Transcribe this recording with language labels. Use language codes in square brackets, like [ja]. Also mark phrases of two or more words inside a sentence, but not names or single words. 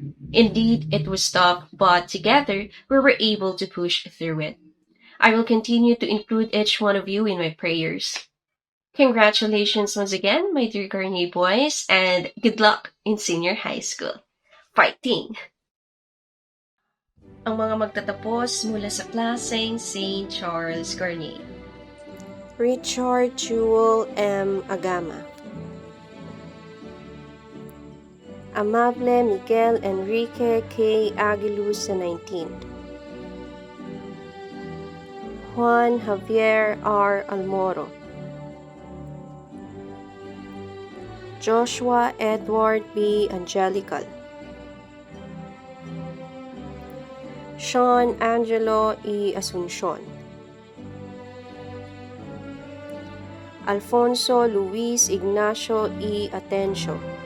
[en] Indeed, it was tough, but together we were able to push through it. I will continue to include each one of you in my prayers. Congratulations once again, my dear Garnier boys, and good luck in senior high school. Fighting! [tl] ang mga magtatapos mula sa klaseng St. Charles Garnier. Richard Jewel M. Agama. Amable Miguel Enrique K. Aguiluz sa 19th. Juan Javier R. Almoro. Joshua Edward B. Angelical. Sean Angelo E. Asuncion. Alfonso Luis Ignacio E. Atencio.